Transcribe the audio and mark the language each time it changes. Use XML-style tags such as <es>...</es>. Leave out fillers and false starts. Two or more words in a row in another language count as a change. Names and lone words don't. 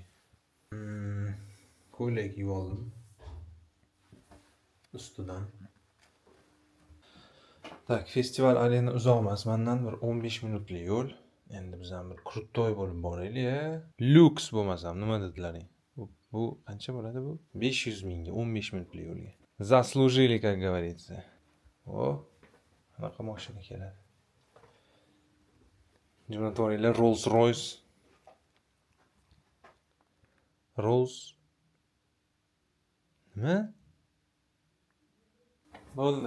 <uz>Ko'ylak kiyib oldim. Ustidan. Tak, festival arena uzoq emas. Mendan bir 15 minutlik yo'l. Endi biz ham bir krutoy bo'lib boraylik. Lyuks bo'lmasam, nima dedilaring? Bu qancha bo'ladi bu? 500 mingga 15 minutlik yo'lga.</uz> <ru>Заслужили, как говорится.</ru> <uz>O, qanaqa mashina keladi. Jo'natoriylar Rolls-Royce. Rolls. Nima? Bo'ldi.</uz>